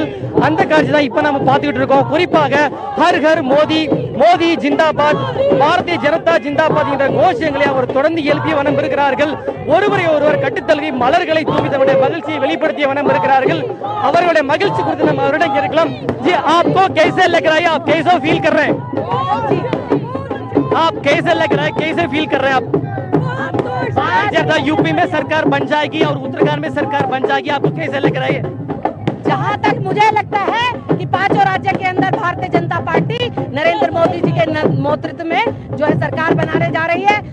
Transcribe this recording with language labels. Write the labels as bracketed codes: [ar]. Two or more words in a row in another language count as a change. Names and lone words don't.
[ta] அந்த காட்சி தான் இப்ப நம்ம பார்த்துக்கிட்டு இருக்கோம். குறிப்பாக [hi] हर हर मोदी, मोदी ज़िंदाबाद, भारतीय जनता ज़िंदाबाद [ta] என்ற கோஷங்களை அவர் தொடர்ந்து எழுப்பிய வண்ணம் இருக்கிறார்கள். ஒருவரை ஒருவர் கட்டித்தழுவி மலர்களை தூவி தன்னுடைய மகிழ்ச்சியை வெளிப்படுத்திய வண்ணம் இருக்கிறார்கள். அவர்களுடைய மகிழ்ச்சி குறித்து நம்ம அவரிடம் கேட்கலாம். [hi] जी आपको कैसे लग रहा है? आप कैसे फील कर रहे हैं? आप कैसे लग रहा है? कैसे फील कर रहे हैं आप? जब यूपी में सरकार बन जाएगी और उत्तराखंड में सरकार बन जाएगी, आपको कैसे लग रहा है? जहाँ तक मुझे लगता है कि 5 राज्य के अंदर भारतीय जनता पार्टी नरेंद्र मोदी जी के नेतृत्व में जो है सरकार बनाने जा रही है।